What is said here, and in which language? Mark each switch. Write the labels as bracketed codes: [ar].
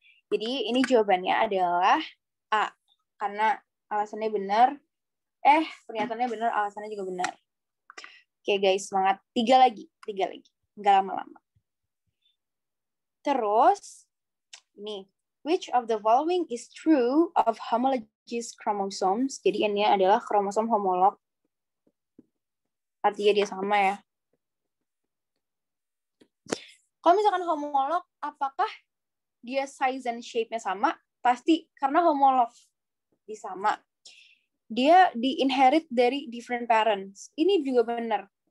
[id] Jadi ini jawabannya adalah A, karena alasannya benar. Pernyataannya benar, alasannya juga benar. Oke guys, semangat. 3 lagi. Nggak lama-lama. Terus, ini [en] Which of the following is true of homologous chromosomes? [id] Jadi ini adalah kromosom homolog. Artinya dia sama ya. Kalau misalkan homolog, apakah dia [en] size and shape- [id] nya sama? Pasti, karena homolog. Dia sama. Dia di-inherit dari [en] different parents. [id] Ini juga benar.